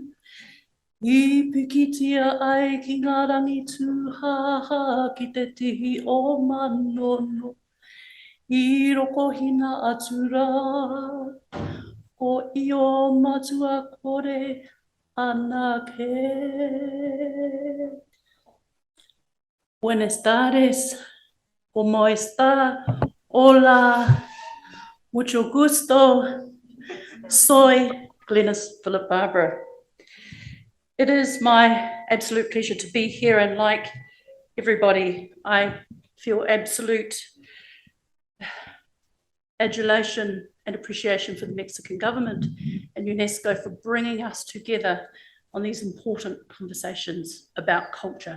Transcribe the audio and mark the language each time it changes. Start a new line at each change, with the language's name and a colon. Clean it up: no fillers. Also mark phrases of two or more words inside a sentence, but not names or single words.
Māori: I pikitia ai ki ngā rangi tūhaha ki te tihi o manono. I roko hina atura, ko i o matua kore anake.
Spanish: Buenas tardes, ¿cómo está? Hola, mucho gusto. Soy Glenys Philip Barbara.
English: It is my absolute pleasure to be here, and like everybody, I feel absolute adulation and appreciation for the Mexican government and UNESCO for bringing us together on these important conversations about culture.